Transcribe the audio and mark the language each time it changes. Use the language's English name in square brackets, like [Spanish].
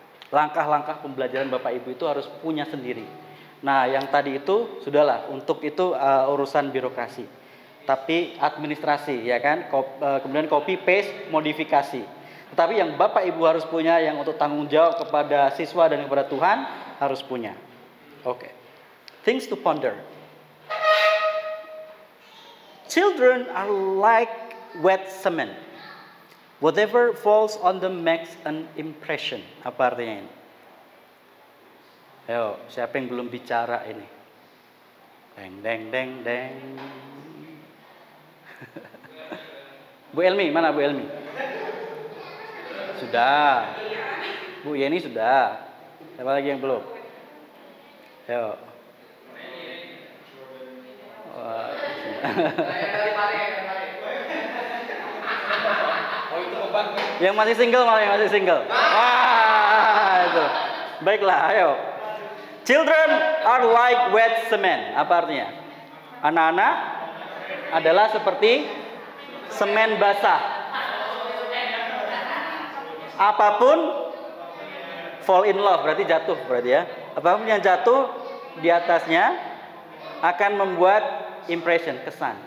[Indonesian] Langkah-langkah pembelajaran Bapak Ibu itu harus punya sendiri. Nah, yang tadi itu sudahlah, untuk itu urusan birokrasi. Tapi administrasi, ya kan. Kemudian copy paste, modifikasi. Tetapi yang Bapak Ibu harus punya, yang untuk tanggung jawab kepada siswa dan kepada Tuhan harus punya. Oke. [English] Things to ponder. Children are like wet cement. Whatever falls on them makes an impression. [Indonesian] Apa artinya ini? Ayo, siapa yang belum bicara ini? Deng, deng, deng, deng. Bu Elmi, mana Bu Elmi? Sudah. Bu Yeni sudah. Siapa lagi yang belum? Ayo. Wah. Yang masih single malah yang masih single. Wah, itu. Baiklah, ayo. [English] Children are like wet cement. [Indonesian] Apa artinya? Anak-anak adalah seperti semen basah. Apapun [English] fall in love, [Indonesian] berarti jatuh berarti ya. Apapun yang jatuh di atasnya akan membuat impression, kesan.